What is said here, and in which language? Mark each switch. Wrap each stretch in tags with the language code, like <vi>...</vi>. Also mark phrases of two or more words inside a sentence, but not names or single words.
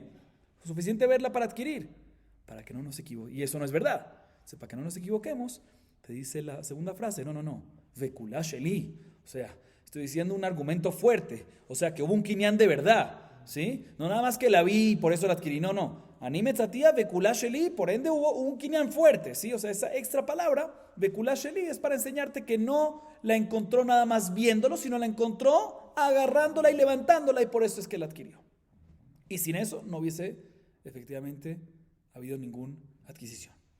<es>Suficiente verla para adquirir, para que no nos equivoquemos. Y eso no es verdad. O sea, para que no nos equivoquemos, te dice la segunda frase, no.</es> <he>וכולה שלי.</he> <es>O sea, estoy diciendo un argumento fuerte. O sea, que hubo un kinyan de verdad. ¿Sí? No nada más que la vi y por eso la adquirí. No.</es> <he>אני מצאתיה וכולה שלי,</he> <es>por ende hubo un kinyan fuerte. ¿Sí? O sea, esa extra palabra,</es> <he>וכולה שלי,</he> <es>es para enseñarte que no la encontró nada más viéndolo, sino la encontró agarrándola y levantándola, y por eso es que la adquirió. Y sin eso no hubiese efectivamente habido ninguna adquisición.</es>